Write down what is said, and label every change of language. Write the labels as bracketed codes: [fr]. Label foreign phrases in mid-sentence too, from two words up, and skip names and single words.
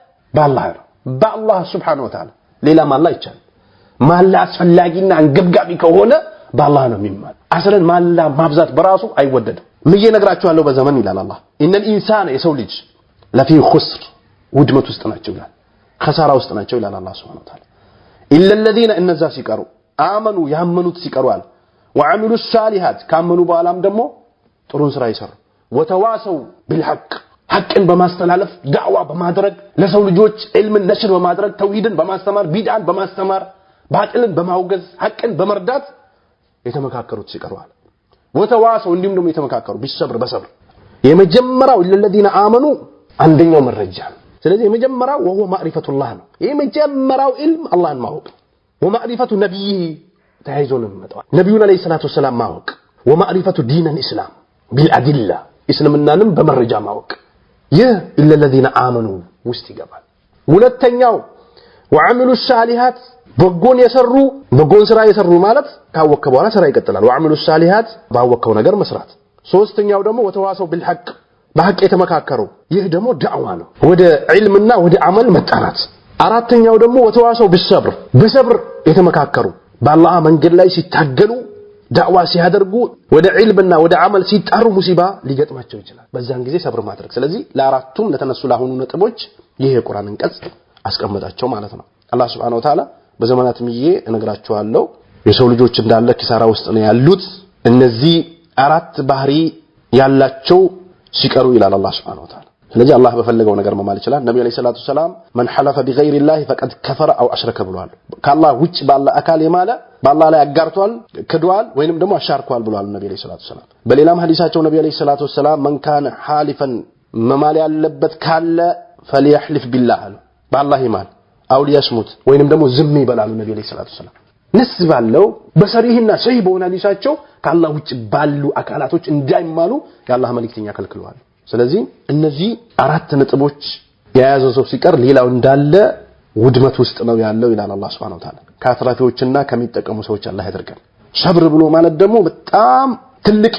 [am] በአላህ [ar] سبحانه وتعالى [am] ሌላ ማላ ይቻላል ማላ አስፈላጊና አንገብጋቢ ከሆነ በአላህ ነው የሚማል አሰለን ማላ ማብዛት በራሱ አይወደድም ምዬ ነግራቸዋለሁ በዘመን ይላል አላህ [ar] إن الإنسان [am] የሰው ልጅ [ar] لفي خسر [am] ውድመት ውስጥ ናቸው ይላል خسارة ውስጥ ናቸው ይላል አላህ [ar] سبحانه وتعالى إلا الذين [am] እነዛ ሲቀሩ አመኑ ያመኑት ሲቀሩ አለ [ar] وعملوا الصالحات [am] ካመኑ በኋላም ደግሞ ጥሩን ስራ ይሰሩ [ar] وتواصوا بالحق [am] ሐቅን በማስተላለፍ ዳዕዋ በማድረግ ለሰው ልጆች ዒልምን ነሽር በማድረግ ተውሂድን በማስተማር ቢድዓን በማስተማር ባጥልን በማውገዝ ሐቅን በመርዳት የተመካከሩት ሲቀሩ አለ ወተዋሰው እንዲሁም ደግሞ የተመካከሩ ቢሰብር በሰብር የመጀመሪያው ለለዲና አመኑ አንደኛው መረጃ ስለዚህ የመጀመሪያው [ar] وهو معرفة الله [am] ነው የመጀመሪያው ዒልም አላህን ማወቅ [ar] ومعرفة نبيه [am] ተያይዞንም መጣው ነብዩን [ar] عليه الصلاة والسلام [am] ማወቅ [ar] ومعرفة دين الاسلام بالادله [am] እስልምናንም በመረጃ ማወቅ ይህ [ar] الا الذين امنوا [am] ውስጥ ይገባል ሁለተኛው [ar] وعملوا الصالحات [am] በጎን የሰሩ በጎን ስራ የሰሩ ማለት ካወቀ በኋላ ስራ ይቀጥላል [ar] وعملوا الصالحات [am] ባወቀው ነገር መስራት ሶስተኛው ደግሞ [ar] وتواصوا بالحق [am] በሐቅ የተመካከሩ ይህ ደግሞ ዳዕዋ ነው ወደ ዒልምና ወደ አመል መጣራት አራተኛው ደግሞ [ar] وتواصوا بالصبر [am] በሰብር የተመካከሩ በአላህ መንገድ ላይ ሲታገሉ ዳዕዋ ሲያደርጉ ወደ ዒልምና ወደ አመል ሲጣሩ ሙሲባ ሊገጥማቸው ይችላል በዛን ጊዜ ሰብር ማድረግ ስለዚህ ለአራቱም ለተነሱ ለአሁኑ ነጥቦች ይሄ የቁርአን አንቀጽ አስቀምጣቸው ማለት ነው አላህ [ar] سبحانه وتعالى [am] በዘመናት ምዬ እነግራቸዋለሁ የሰው ልጆች እንዳለ ኪሳራ ውስጥ ነው ያሉት እነዚህ አራት ባህሪ ያላቸው ሲቀሩ ይላል አላህ [ar] سبحانه وتعالى [am] ስለዚህ አላህ በፈለገው ነገር መማል ይችላል ነብዩ [ar] عليه الصلاة السلام من حلف بغير الله فقد كفر او اشرك [am] ብለዋል ከአላህ ውጭ ባለ አካል የማለ በአላህ ላይ አጋርቷል ክዷል ወይንም ደግሞ አሻርኳል ብለዋል ነብዩ [ar] عليه الصلاة السلام [am] በሌላም ሐዲሳቸው ነብዩ [ar] عليه الصلاة [am] ሰላም [ar] من كان حالفا [am] መማል ያለበት ካለ [ar] فليحلف بالله [am] በአላህ ይማል [ar] أو ليصمت [am] ወይንም ደግሞ ዝም ይበላሉ ነብዩ [ar] عليه الصلاة السلام [am] ንስባለው በሰሪህና ሰሂህ በሆነ ሐዲሳቸው ከአላህ ውጭ ባሉ አካላቶች እንዳይማሉ የአላህ መልእክተኛ ከልክለዋል ስለዚህ እነዚህ አራት ነጥቦች የያዘው ሰው ሲቀር ሌላው እንዳለ ውድመት ውስጥ ነው ያለው ይላል አላህ [ar] سبحانه وتعالى [am] ካትራፊዎችና ከሚጠቀሙ ሰዎች አላህ ያደርገን ሰብር ብሎ ማለት ደግሞ በጣም ትልቅ